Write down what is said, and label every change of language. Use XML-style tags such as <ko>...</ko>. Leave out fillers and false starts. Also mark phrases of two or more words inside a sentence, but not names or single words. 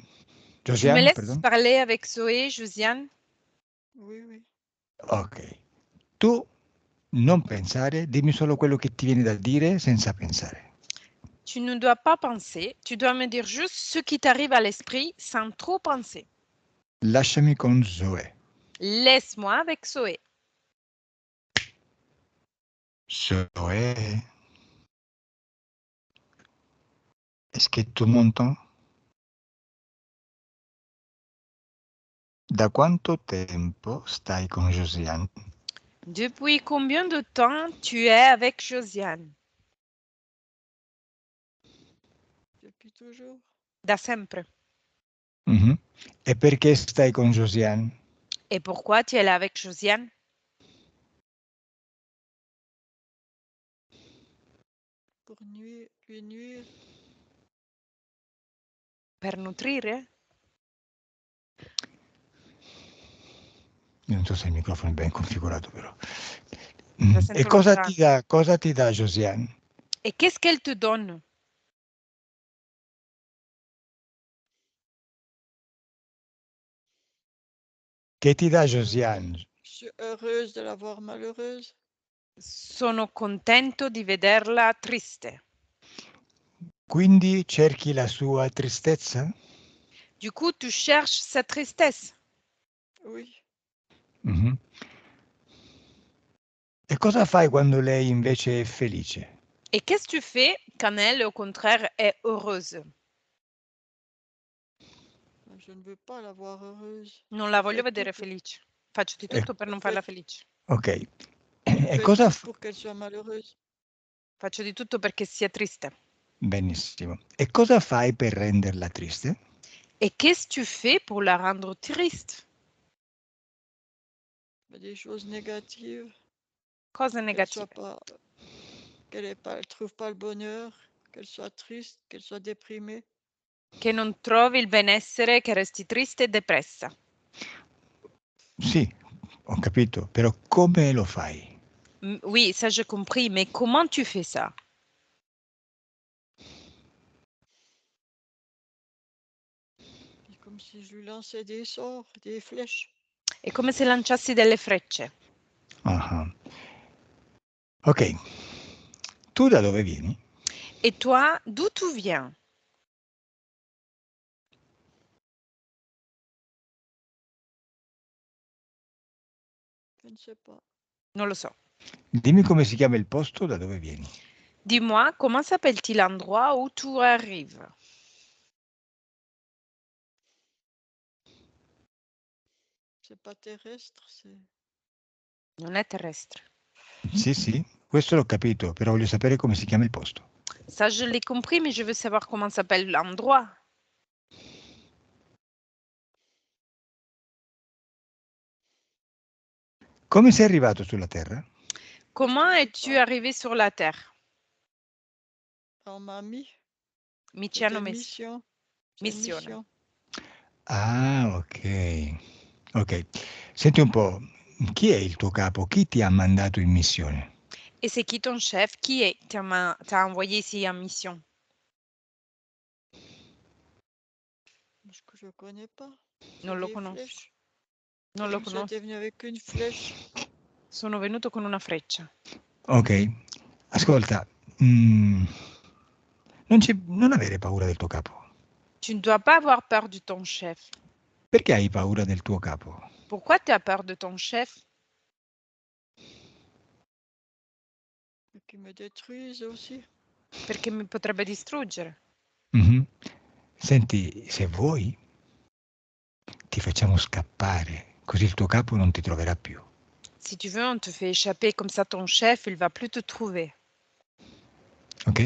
<fr>Tu me Josiane, laisses pardon? parler avec Zoé, Josiane? Oui, oui. Ok.</fr> <it>Tu non pensare, dimmi solo quello che ti viene da dire senza pensare.</it> <fr>Tu ne dois pas penser, tu dois me dire juste ce qui t'arrive à l'esprit sans trop penser.</fr> <it>Lasciami con Zoe.</it> <fr>Laisse-moi avec Zoé. Zoe. Est-ce que tu m'entends?</fr> <it>Da quanto tempo stai con Josiane?</it> <fr>Depuis combien de temps tu es avec Josiane? Depuis toujours.</fr> <it>Da sempre. Mhm. E perché stai con Josiane?</it> <fr>Et pourquoi tu es là avec Josiane? Pour lui nuire.</fr> <it>Per nutrire? Io non so se il microfono è ben configurato, però. La E sento cosa ti dà Josiane?</it> <fr>Et qu'est-ce qu'elle te donne?</fr> <it>Che ti dà Josiane?</it> <fr>Je suis heureuse de la voir malheureuse.</fr> <it>Sono contento di vederla triste. Quindi cerchi la sua tristezza?</it> <fr>Du coup, tu cherches sa tristesse. Oui. Mhm.</fr> <it>E cosa fai quando lei invece è felice?</it> <fr>Et qu'est-ce que tu fais quand elle, au contraire, est heureuse? Je ne veux pas la voir heureuse.</fr> <it>Non la voglio</it> <fr>Fais</fr> <it>vedere</it> <fr>tout</fr> <it>felice. Faccio di tutto per non farla felice. Ok. E</it> <fr>Fais</fr> <it>cosa</it> <fr>tout pour qu'elle soit malheureuse.</fr> <it>Faccio di tutto perché sia triste. Benissimo. E cosa fai per renderla triste?</it> <fr>Et qu'est-ce que tu fais pour la rendre triste? Des choses négatives.</fr> <it>Cose</it> <fr>Qu'elle</fr> <it>negative.</it> <fr>soit pas, qu'elle trouve pas le bonheur, qu'elle soit triste, qu'elle soit déprimée.</fr> <it>Che non trovi il benessere, che resti triste e depressa. Sì, ho capito, però come lo fai?</it> <fr>Oui, ça j'ai compris, mais comment tu fais ça? C'est comme si je lui lançais des sorts, des flèches.</fr> <it>È come se lanciassi delle frecce. Ah. Ok, tu da dove vieni?</it> <fr>Et toi, d'où tu viens? Je ne sais pas.</fr> <it>Non lo so. Dimmi come si chiama il posto da dove vieni.</it> <fr>Dis-moi, comment s'appelle-t-il l'endroit où tu arrives? C'est pas terrestre, c'est...</fr> <it>Non è terrestre. Sì, sì, questo l'ho capito, però voglio sapere come si chiama il posto.</it> <fr>Ça, je l'ai compris, mais je veux savoir comment s'appelle l'endroit.</fr> <it>Come sei arrivato sulla Terra?</it> <fr>Comment je sais es-tu pas. arrivé sur la Terre? On m'a mis.</fr> <it>Mi ci</it> <fr>C'était</fr> <it>hanno</it> <fr>une</fr> <it>messo.</it> <fr>mission. C'est une</fr> <it>Missione.</it> <fr>mission. Ah, ok. Ok.</fr> <it>Senti un po', chi è il tuo capo? Chi ti ha mandato in missione?</it> <fr>Et c'est qui ton chef? Qui est t'a envoyé ici en mission? Parce que je ne connais pas.</fr> <it>Non</it> <fr>C'est</fr> <it>lo</it> <fr>des</fr> <it>conosco.</it> <fr>flèches.</fr> <it>Non lo</it> <fr>Comme ça, t'es</fr> <it>conosco.</it> <fr>venu avec une flèche.</fr> <it>Sono venuto con una freccia. Ok. Ascolta, non avere paura del tuo capo.</it> <fr>Tu ne dois pas avoir peur de ton chef.</fr> <it>Perché hai paura del tuo capo?</it> <fr>Pourquoi tu as peur de ton chef? Et qui me détruisent aussi.</fr> <it>Perché mi potrebbe distruggere. Mhm. Senti, se vuoi, ti facciamo scappare, così il tuo capo non ti troverà più.</it> <fr>Si tu veux, on te fait échapper, comme ça ton chef, il va plus te trouver. Ok?</fr>